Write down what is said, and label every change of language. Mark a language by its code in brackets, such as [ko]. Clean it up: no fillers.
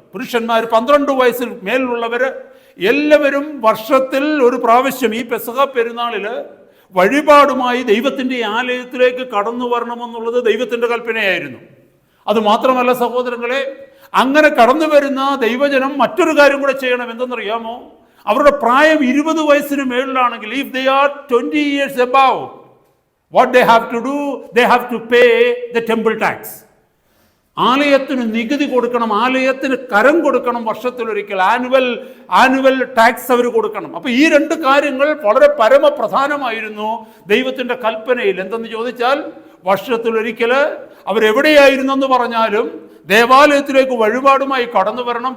[ml] പുരുഷന്മാർ 12 വയസ്സിൽ മേലുള്ളവർ എല്ലാവരും വർഷത്തിൽ ഒരു പ്രാവശ്യം ഈ പെസഹ പെരുന്നാളിൽ വഴിപാടുമായി ദൈവത്തിൻ്റെ ആലയത്തിലേക്ക് കടന്നു വരണമെന്നുള്ളത് ദൈവത്തിൻ്റെ കൽപ്പനയായിരുന്നു. അതുമാത്രമല്ല സഹോദരങ്ങളെ, അങ്ങനെ കടന്നു വരുന്ന ദൈവജനം മറ്റൊരു കാര്യം കൂടെ ചെയ്യണം. എന്തെന്നറിയാമോ? അവരുടെ പ്രായം 20 വയസ്സിന് മേളിലാണെങ്കിൽ, [en] If they are 20 years above, what they have to do, they have to pay the temple tax. [ml] ആലയത്തിന് നികുതി കൊടുക്കണം, ആലയത്തിന് കരം കൊടുക്കണം, വർഷത്തിലൊരിക്കൽ ആനുവൽ ടാക്സ് അവർ കൊടുക്കണം. അപ്പോൾ ഈ 2 കാര്യങ്ങൾ വളരെ പരമപ്രധാനമായിരുന്നു ദൈവത്തിൻ്റെ കൽപ്പനയിൽ. എന്തെന്ന് ചോദിച്ചാൽ, വർഷത്തിലൊരിക്കൽ അവരെവിടെയായിരുന്നെന്ന് പറഞ്ഞാലും ദേവാലയത്തിലേക്ക് വഴിപാടുമായി കടന്നു വരണം.